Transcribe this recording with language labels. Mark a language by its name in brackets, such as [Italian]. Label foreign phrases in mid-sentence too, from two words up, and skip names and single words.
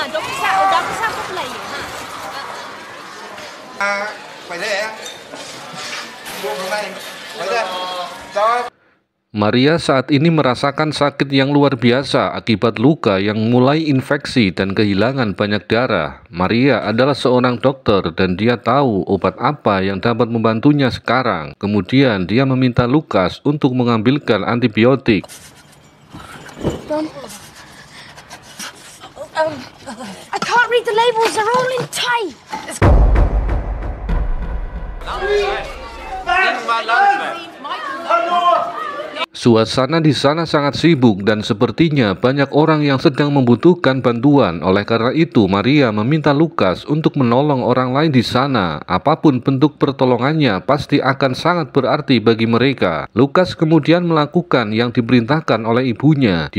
[Vietnamese] Phải đây em. Buông xuống đây. Phải đây. Cho. [Indonesian] Maria saat ini merasakan sakit yang luar biasa akibat luka yang mulai infeksi dan kehilangan banyak darah. Maria adalah seorang dokter dan dia tahu obat apa yang dapat membantunya sekarang. Kemudian dia meminta Lucas untuk mengambilkan antibiotik. [English] I can't read the labels. They're all in Thai. Michael. [Indonesian] Suasana di sana sangat sibuk dan sepertinya banyak orang yang sedang membutuhkan bantuan. Oleh karena itu, Maria meminta Lukas untuk menolong orang lain di sana. Apapun bentuk pertolongannya pasti akan sangat berarti bagi mereka. Lukas kemudian melakukan yang diperintahkan oleh ibunya.